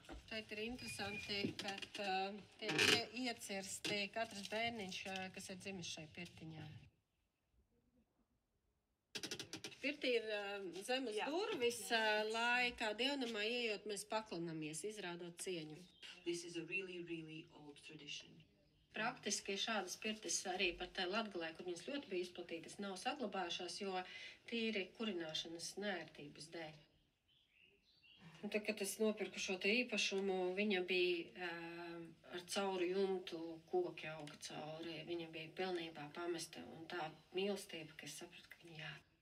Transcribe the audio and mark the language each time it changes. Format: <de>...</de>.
<lv>Šeit ir interesanti, ka tiek iecirsti katrs bērniņš, kas ir dzimis šai pirtiņā. Pirtī ir zemes durvis, lai kā dievnamā ieejot, mēs paklanamies, izrādot cieņu.</lv> <en>This is a really, really old tradition.</en> <lv>Praktiski šādas pirtis arī pat Latgalē, kur viņas ļoti bija izplatītas, nav saglabājušās, jo tīri kurināšanas neērtības dēļ. Un tad, kad es nopirku šo te īpašumu, viņa bija ar cauri jumtu, koki auga cauri, viņa bija pilnībā pamesta un tā mīlestība, ka es sapratu, ka viņa jā.</lv>